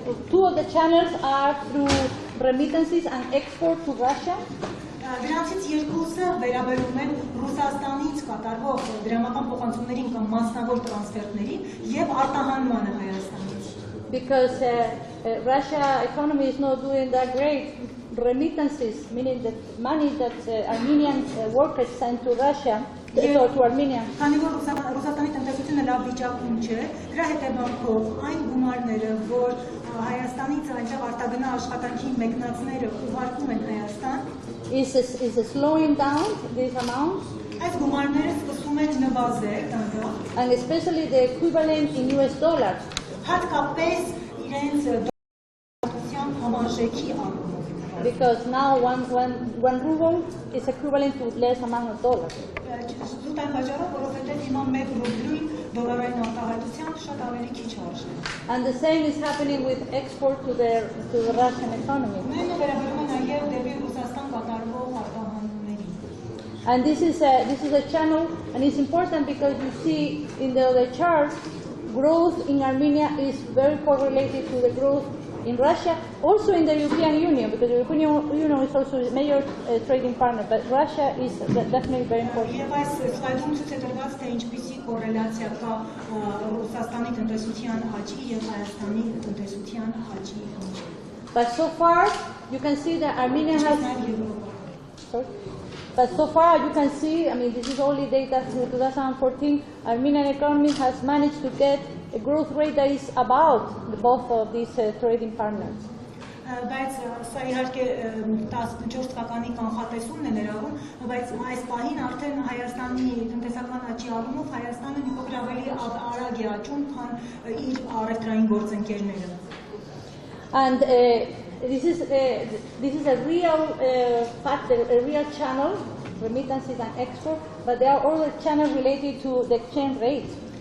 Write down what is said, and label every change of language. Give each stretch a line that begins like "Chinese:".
English: Two of the channels are through remittances and export to Russia.
Armenian: Դրանցից երկուսը վերաբերում են Ռուսաստանից կատարվող դրամական փոխանցումներին կամ մասնավոր տրանսֆերտներին եւ արտահանմանը Հայաստանից։
English: Because Russia economy is not doing that great, remittances, meaning the money that Armenian workers send to Russia, or to Armenia.
Armenian: Քանի որ Ռուսաստանի տնտեսությունը լավ վիճակում չէ, դրա հետևանքով այն գումարները, որ Հայաստանից այնտեղ արտագնա աշխատանքի մեկնածները ուղարկում են Հայաստան,
English: is slowing down these amounts.
Armenian: Այս գումարները սկսում են նվազել,
English: and especially the equivalent in US dollars.
Armenian: Հատկապես իրենց դոլարության համարժեքի առումով.
English: Because now one ruble is equivalent to less amount of dollars.
Armenian: Զուտ այն պատճառով, որովհետև հիմա 1 ռուբլին դոլարային արտահայտության շատ ավելի քիչ արժի։
English: And the same is happening with export to the Russian economy.
Armenian: Նույնը վերաբերում է նաև դեպի Ռուսաստան կատարվող արտահանումներին։
English: And this is a channel, and it's important because you see in the other chart, growth in Armenia is very correlated to the growth in Russia, also in the European Union, because the European Union is also a major trading partner, but Russia is definitely very important.
Armenian: Եվ այս սլայդում ցույց է տրված, թե ինչպիսի կորելացիա կա Ռուսաստանի տնտեսության աճի եւ Հայաստանի տնտեսության աճի միջեւ։
English: But so far, you can see that Armenia has. Sorry? But so far, you can see, I mean, this is only data through 2014, Armenian economy has managed to get a growth rate that is about both of these trading partners.
Armenian: Բայց սա իհարկե 14 թվականի կանխատեսումն է ներառում, բայց այս պահին արդեն Հայաստանի տնտեսական աճի առումով Հայաստանը մի փոքր ավելի արագ է աճում, քան իր առևտրային գործընկերները։
English: And this is a real factor, a real channel, remittances and export, but there are other channels related to the exchange rate.